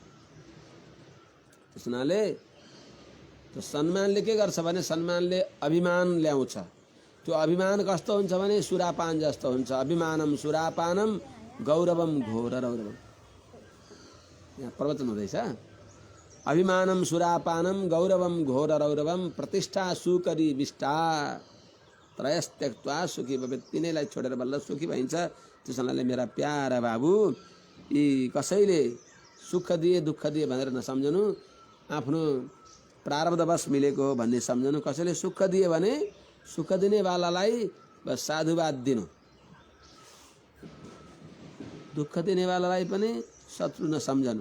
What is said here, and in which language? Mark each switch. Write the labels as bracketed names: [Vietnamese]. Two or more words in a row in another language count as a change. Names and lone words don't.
[Nepali] त्यस हुनाले त्यो सम्मानले के गर्छ भने सम्मानले अभिमान ल्याउँछ। त्यो अभिमान कस्तो हुन्छ भने सुरापान जस्तो हुन्छ। [Sanskrit] अभिमानम सुरापानम गौरवम घोर रौरवम। [Nepali] यहाँ प्रवचन हुँदैछ। [Sanskrit] अभिमानम सुरापानम गौरवम घोर रौरवम प्रतिष्ठा सुकरी विष्टा त्रयस त्यक्त्वा सुखी भवेत्। [Nepali] तिनैलाई छोडेर बल्ल सुखी भइन्छ। त्यस हुनाले मेरा प्यारा बाबु, यी कसैले सुख दिए दुःख दिए भनेर नसम्झनु, आफ्नो प्रारब्धवश मिलेको हो भन्ने सम्झनु। कसैले सुख दिए भने सुख दिनेवालालाई बस साधुवाद दिनु, दुःख दिनेवालालाई पनि शत्रु नसम्झनु।